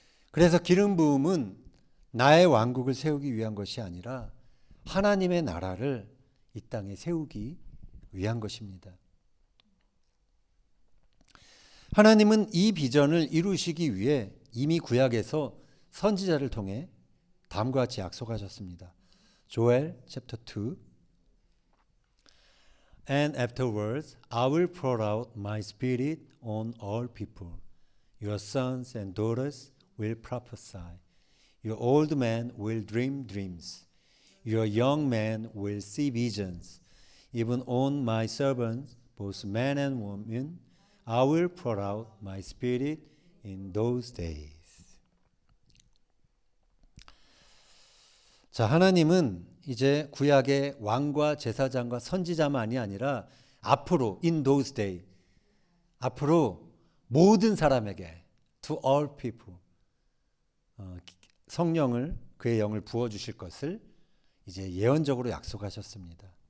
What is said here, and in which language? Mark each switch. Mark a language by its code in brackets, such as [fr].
[ko] 그래서 기름 부음은 나의 왕국을 세우기 위한 것이 아니라 하나님의 나라를 이 땅에 세우기 위한 것입니다. 하나님은 이 비전을 이루시기 위해 이미 구약에서 선지자를 통해 다음과 같이 약속하셨습니다. 조엘 챕터 [en] 2 And afterwards I will pour out my spirit on all people. Your sons and daughters will prophesy. Your old men will dream dreams. Your young men will see visions. Even on my servants, both men and women, I will pour out my spirit in those days. [ko] 자, 하나님은 이제 구약의 왕과 제사장과 선지자만이 아니라 앞으로 [en] in those days, [ko] 앞으로 모든 사람에게 [en] to all people [ko] 성령을 그의 영을 부어 주실 것을 이제 예언적으로 약속하셨습니다.